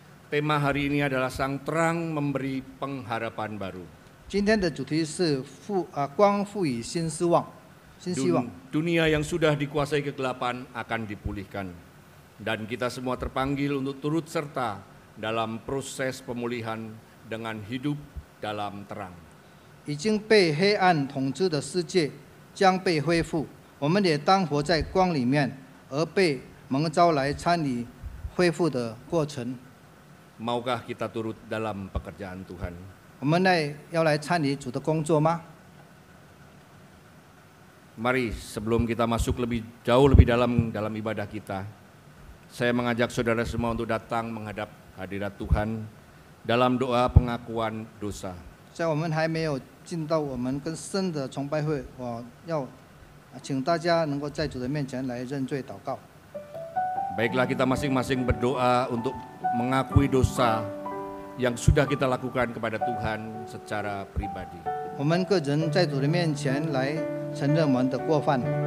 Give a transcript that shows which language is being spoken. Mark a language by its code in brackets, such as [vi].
[id] Tema hari ini adalah sang terang memberi pengharapan baru. [zh] 今天的主题是光赋予新希望，新希望。 [id] Dunia yang sudah dikuasai kegelapan akan dipulihkan. Dan kita semua terpanggil untuk turut serta dalam proses pemulihan dengan hidup dalam terang. [zh] 已经被黑暗统治的世界将被恢复，我们也当活在光里面，而被蒙召来参与恢复的过程。 [id] Maukah kita turut dalam pekerjaan Tuhan? [zh] 我们要来参与主的工作吗？ [id] Mari sebelum kita masuk jauh lebih dalam ibadah kita, saya mengajak saudara semua untuk datang menghadap hadirat Tuhan dalam doa pengakuan dosa. [zh] 在我们还没有进到我们更深的崇拜会，我要请大家能够在主的面前来认罪祷告。 [id] Baiklah kita masing-masing berdoa untuk mengakui dosa yang sudah kita lakukan kepada Tuhan secara pribadi. [zh] 我们个人在主的面前来承认我们的过犯。